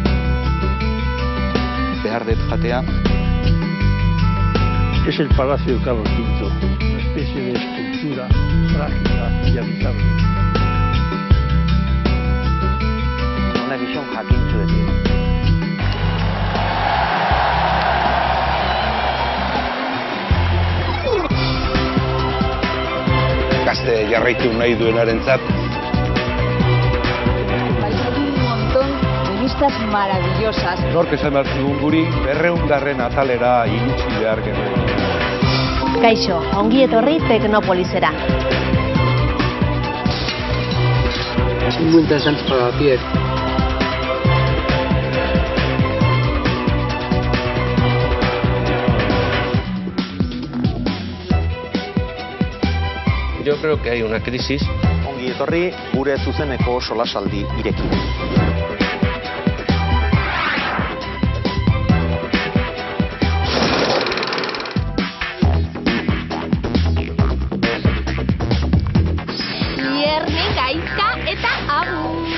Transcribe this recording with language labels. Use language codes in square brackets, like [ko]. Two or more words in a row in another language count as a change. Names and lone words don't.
[eu] Behar dut jatea. [es] Es el Palacio de Carlos V, una especie de escultura frágil y habitable. Una visión jakintsu de ti. [eu] Gazte jarraitu nahi duenarentzat. [es] Vais a ver un montón de vistas maravillosas. [eu] Nork esan behar zigun guri, 200. atalera iritsi behar genuen. Kaixo, ongi etorri Teknopolisera. [es] Es muy interesante para la piel. Yo creo que hay una crisis. [eu] Ongi etorri gure zuzeneko solasaldi irekin. Ierne, gaizka eta abu.